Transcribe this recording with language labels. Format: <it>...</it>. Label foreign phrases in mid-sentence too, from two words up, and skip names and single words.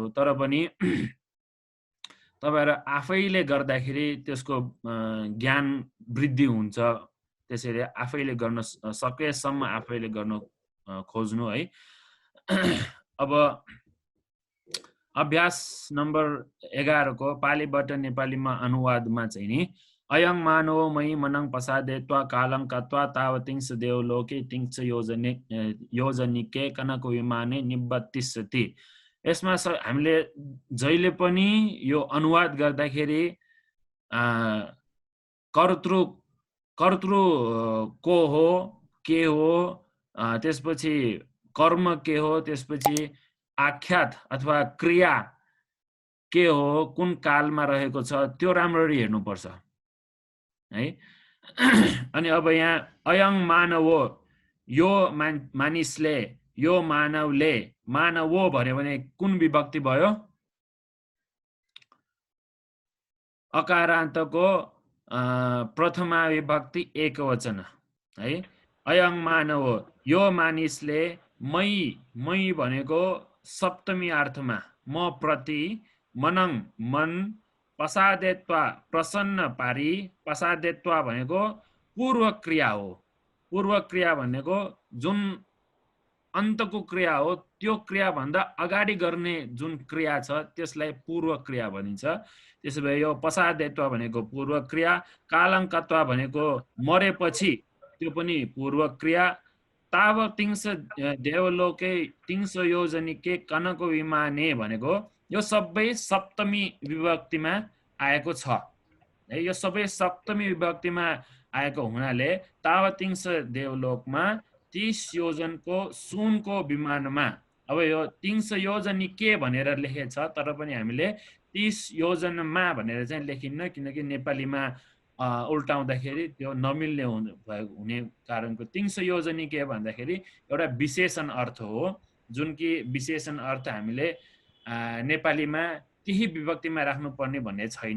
<ne>तर पनि तपाईँहरू आफैले गर्दाखेरि त्यसको ज्ञान वृद्धि हुन्छ। त्यसैले आफैले गर्न सकेसम्म आफैले गर्न खोज्नु है। अब अभ्यास नम्बर 11 को पालीबाट नेपालीमा अनुवादमा चाहिँ नि</ne> <pi>अयं मानवो मयि मनं पसादे त्वा कालं कत्वा तावतिंस देवलोके तिंस योजनिके कनको विमाने निबत्तिसति।</pi> <ne>यसमा हामीले जहिले पनि यो अनुवाद गर्दाखेरि कर्तृ को हो, के हो, त्यसपछि कर्म के हो, त्यसपछि आख्यात अथवा क्रिया के हो, कुन कालमा रहेको छ त्यो राम्ररी हेर्नुपर्छ है। अनि अब यहाँ</ne> <pi>अयं मानवो,</pi> <ne>यो मानिसले, यो मानवले, मानवो भन्यो भने कुन विभक्ति भयो? अकारान्तको प्रथमा विभक्ति एकवचन है।</ne> <pi>अयं मानवो,</pi> <ne>यो मानिसले, मै भनेको सप्तमी अर्थमा म प्रति, मनङ मन, पसादेत्वा प्रसन्न पारी, पसादेत्वा भनेको पूर्व क्रिया हो। पूर्व क्रिया भनेको जुन अन्तको क्रिया हो, त्यो क्रिया भन्दा अगाडि गर्ने जुन क्रिया छ त्यसलाई पूर्व क्रिया भनिन्छ। त्यसो भए यो पसादेत्वा भनेको पूर्व क्रिया, कालङ्कत्वा भनेको मरेपछि त्यो पनि पूर्व क्रिया,</ne> <pi>ताव तिंस देवलोके तिंस योजनिके कनको विमाने</pi> <ne>भनेको यो सबै सप्तमी विभक्तिमा आएको छ है। यो सबै सप्तमी विभक्तिमा आएको हुनाले तावतिंस देवलोकमा 30 योजनको सुनको विमानमा, अब यो 300 योजनिके भनेर लेखेको छ तर पनि हामीले 30 योजनमा भनेर चाहिँ लेखिन्न, किनकि नेपालीमा उल्टाउँदाखेरि त्यो नमिल्ने हुने कारणको 300 योजनिके भन्दाखेरि एउटा विशेषण अर्थ हो, जुन कि विशेषण अर्थ हामीले नेपालीमा त्यही विभक्तिमा राख्नुपर्ने भन्ने छैन।</ne>